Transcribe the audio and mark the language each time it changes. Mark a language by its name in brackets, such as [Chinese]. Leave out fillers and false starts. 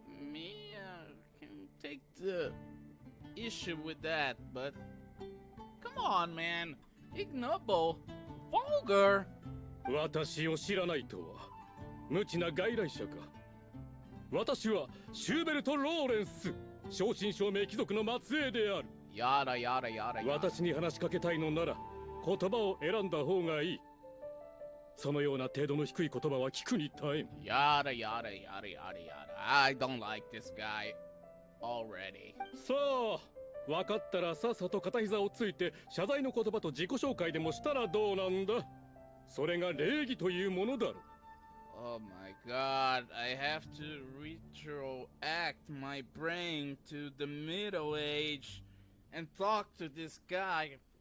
[English] me can take the issue with that, but... Come on, man. Ignoble. Vulgar. [Japanese] 私を知らないとは無知な外来者か。私はシューベルト・ローレンス、正真正銘貴族の末裔である。 [English] Yada, yada, yada, yada. [Japanese] 私に話しかけたいのなら言葉を選んだ方がいい。そのような程度の低い言葉は聞くに耐えん。 [English] Yada, yada, yada, yada, yada. I don't like this guy already. [Japanese] さあ、分かったらさっさと片膝をついて謝罪の言葉と自己紹介でもしたらどうなんだ。それが礼儀というものだろう。 [English] Oh my god, I have to retroact my brain to the Middle Age and talk to this guy.